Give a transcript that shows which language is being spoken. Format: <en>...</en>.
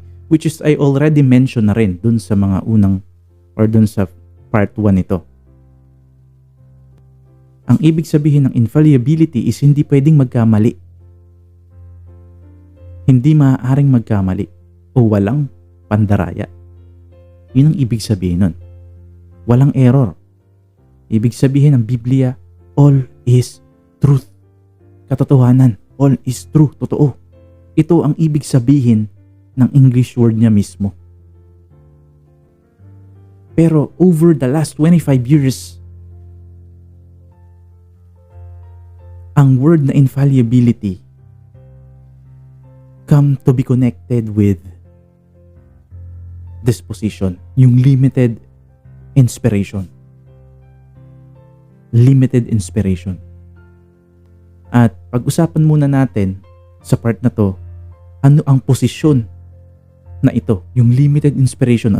<tl>Which is</tl> <en>I already mentioned</en> <tl>na rin dun sa mga unang or dun sa part 1 nito. Ang ibig sabihin ng infallibility is hindi pwedeng magkamali. Hindi maaaring magkamali o walang pandaraya. Yun ang ibig sabihin nun. Walang error. Ibig sabihin ng Biblia,</tl> <en>all is truth.</en> <tl>Katotohanan,</tl> <en>all is true,</en> <tl>totoo. Ito ang ibig sabihin ng English word niya mismo.</tl> <en>Pero over the last 25 years,</en> <tl>ang word na</tl> <en>infallibility come to be connected with this position, yung limited inspiration. Limited inspiration.</en> <tl>At pag-usapan muna natin sa part na to, ano ang posisyon na ito, yung limited inspiration.</tl>